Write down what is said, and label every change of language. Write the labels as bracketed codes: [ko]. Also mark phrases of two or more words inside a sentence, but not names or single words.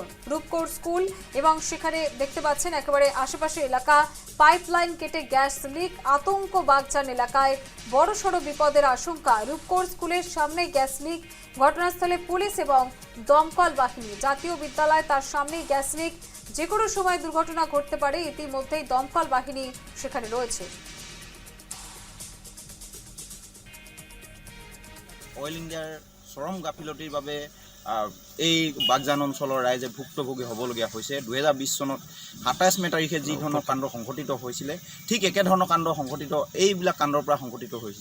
[bn] রূপকোর স্কুল এবং সেখানে দেখতে পাচ্ছেন একেবারে আশেপাশে এলাকা পাইপলাইন কেটে গ্যাস লিক। আতঙ্ক বাগজান এলাকায় বড়সড় বিপদের আশঙ্কা। রূপকোর স্কুলের সামনে গ্যাস লিক। ঘটনাস্থলে পুলিশ এবং দমকল বাহিনী। জাতীয় বিদ্যালয় তার সামনেই গ্যাস লিক। যে কোনো সময় দুর্ঘটনা ঘটতে পারে। ইতিমধ্যেই দমকল বাহিনী সেখানে রয়েছে। [as] অইল ইণ্ডিয়াৰ চৰম গাফিলতিৰ বাবে এই বাগজান অঞ্চলৰ ৰাইজে ভুক্তভোগী হ'বলগীয়া হৈছে। 2020 চনত 27 মে তাৰিখে যি ধৰণৰ কাণ্ড সংঘটিত হৈছিলে, ঠিক একেধৰণৰ কাণ্ড সংঘটিত এইবিলাক কাণ্ডৰ পৰা সংঘটিত হৈছে।